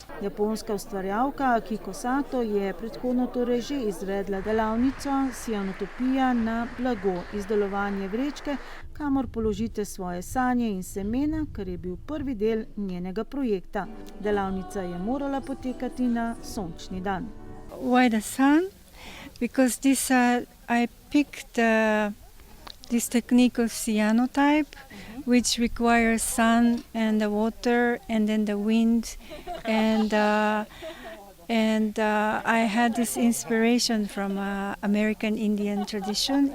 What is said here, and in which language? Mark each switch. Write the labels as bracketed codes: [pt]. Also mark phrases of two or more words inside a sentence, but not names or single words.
[sl] Japonska ustvarjalka Kiko Sato je predhodno torej že izvedla delavnico Cianotopija na blago, izdelovanje vrečke, kamor položite svoje sanje in semena, kar je bil prvi del njenega projekta. Delavnica je morala potekati na sončni dan. [en] Why the sun? Because I picked this technique of cyanotype, which requires sun and the water and then the wind, and I had this inspiration from American Indian tradition.